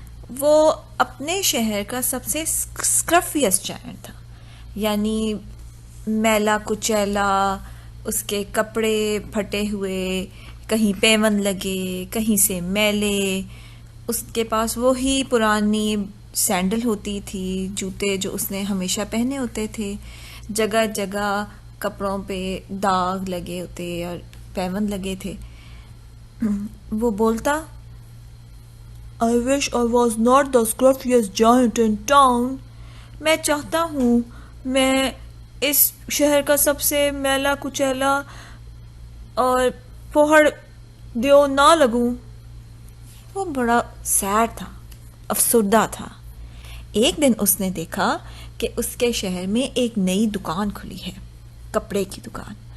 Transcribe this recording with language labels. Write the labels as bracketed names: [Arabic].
[Hindi] वो अपने शहर का सबसे स्क्रफियस्ट जायंट था, यानी मैला कुचैला, उसके कपड़े फटे हुए, कहीं पेवन लगे, कहीं से मैले। उसके पास वो ही पुरानी सैंडल होती थी, जूते जो उसने हमेशा पहने होते थे। जगह जगह कपड़ों पे दाग लगे होते और पेवन लगे थे। [English] वो बोलता, I wish I was not the scruffiest giant in town. [Hindi] मैं चाहता हूँ मैं इस शहर का सबसे मैला कुचैला और फोहड़ दियो ना लगूं। वो बड़ा सैड था, अफसुर्दा था। एक दिन उसने देखा कि उसके शहर में एक नई दुकान खुली है, कपड़े की दुकान।